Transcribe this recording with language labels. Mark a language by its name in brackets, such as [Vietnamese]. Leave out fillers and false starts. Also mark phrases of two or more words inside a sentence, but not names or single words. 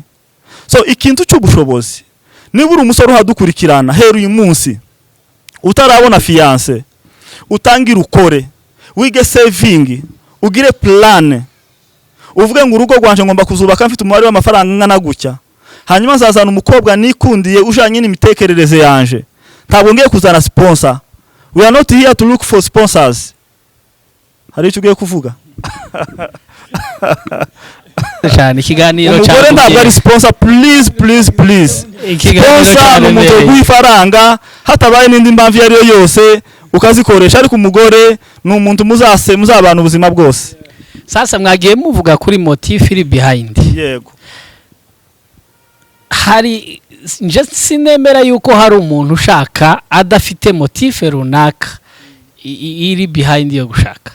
[Kinyarwanda] So ikintu cy'ubushobozi, niba uri umusore uhadukurikirana hera uyu munsi utarabona fiance, utangira ukore, wige saving, ugire plan, uvuge ngo urugo rwanje ngomba kuzubaka mfite umubare w'amafaranga ngana gutya, hanyuma nzazana umukobwa nikundiye ujanye n'imitekerereze yanje, ntabwo ngiye kuzana sponsor. [English] We are not here to look for sponsors. [Kinyarwanda] Hari icyo ugiye kuvuga? cyane ikiganiro umugore ntabwo ari sponsor, [English] please please please. [Kinyarwanda] Sponsor ni umuntu w'ifaranga, hatabaye n'indi mpamvu iyo ari yo yose ukazikoresha, ariko umugore ni umuntu muzabana ubuzima bwose. Sasa mwagiye muvuga kuri motif iri behind. Yego. Hari nje sinemera yuko hari umuntu ushaka adafite motif runaka iri behind yo gushaka.